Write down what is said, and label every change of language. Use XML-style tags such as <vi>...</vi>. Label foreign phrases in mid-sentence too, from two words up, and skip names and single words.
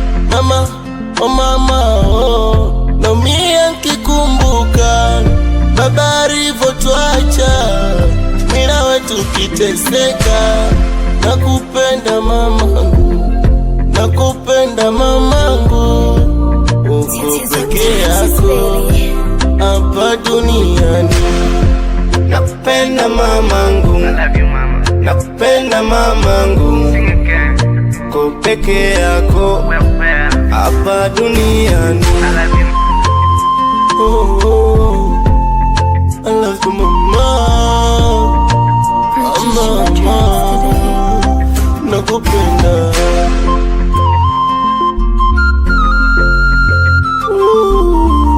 <sw>Mama, oh mama, oh, naumia nkikumbuka baba alivyotuacha, mimi nawe tukiteseka. Nakupenda mamangu, nakupenda mamangu, uko peke yako hapa duniani. Nakupenda mamangu.</sw> <en>I love you,</en> <sw>mama. Nakupenda mamangu.</sw> <en>Sing again.</en> <sw>Uko peke yako</sw> <en>Where, where?</en> <sw>hapa duniani.</sw> <en>I love you. Oh, oh, I love you, mama. Purchase your Mama, tracks today.</en> <sw>nakupenda. Ooh.</sw>